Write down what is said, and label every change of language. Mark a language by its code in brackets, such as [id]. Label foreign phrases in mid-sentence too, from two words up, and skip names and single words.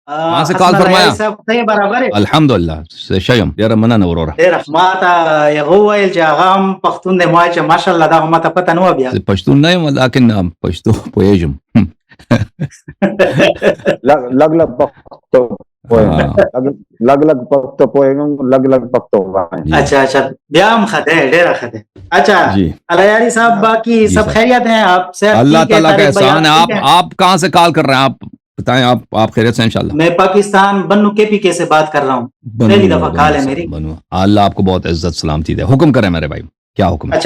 [ur] کہاں سے کال [ar] حسنا [ur] फरमाया? [ps] العياري صاحب ته برابر یې الحمدلله شیم ډیره مننه وروره. ډېر ښه. ما ته یې وویل چې هغه هم پښتون دی. ما ویل چې ماشاءالله دا خو ما ته پته نه وه بیا. زه پښتون نه یم لیکن پښتو پوهېږم. لګ پښتو پوهېږم، لګ پښتو پوهېږم، لګ پښتو وایم. [ur] اچھا اچھا، [ps] بیا هم ښه دی، ډېره ښه دی. [ur] اچھا جی العیاری صاحب، باقی جی سب صاحب، خیریت ہیں؟ آپ سے اللہ ٹھیک ہے؟ تعالیٰ کا طارق بھائی احسان ہے. آپ ٹھیک ہیں؟ آپ کہاں سے کال کر رہے ہیں؟ آپ بتائیں. آپ خیریت سے انشاءاللہ؟ میں پاکستان بنو کے پی کے سے بات کر رہا ہوں. پہلی دفعہ کال ہے میری. اللہ آپ کو بہت عزت سلامتی دے. حکم کریں میرے بھائی، کیا حکم ہے؟